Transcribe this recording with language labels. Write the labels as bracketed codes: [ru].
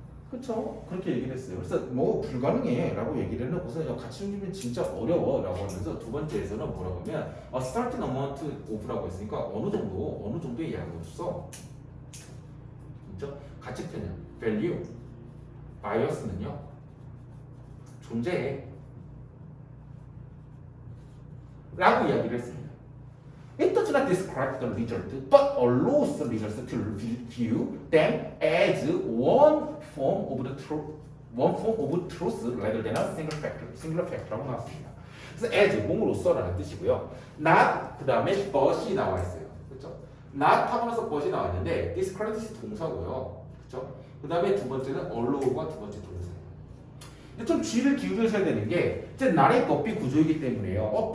[ko] 그렇죠? 그렇게 얘기를 했어요. 그래서 뭐 불가능해 라고 얘기를 해놓고서 가치 중립은 진짜 어려워 라고 하면서 두 번째에서는 뭐라고 하면 [en] a certain amount of [ko] 라고 했으니까 어느 정도의 양으로 써. 그렇죠? 가치 편향, [en] value, bias [ko] 는요 존재해. 라고 이야기를 했습니다. [en] It does not describe the result, but allows the results to view them as one form of truth rather than a singular fact [ko] 라고 나왔습니다. 그래서 as 몸으로써라는 뜻이고요. not 그 다음에 but이 나와 있어요. 그렇죠? not 하고 나서 but이 나왔는데 discredit이 동사고요. 그렇죠? 그 다음에 두 번째는 allow가 두 번째 동사예요. 근데 좀 주의를 기울여셔야 되는 게 이제 not의 법비 구조이기 때문에요.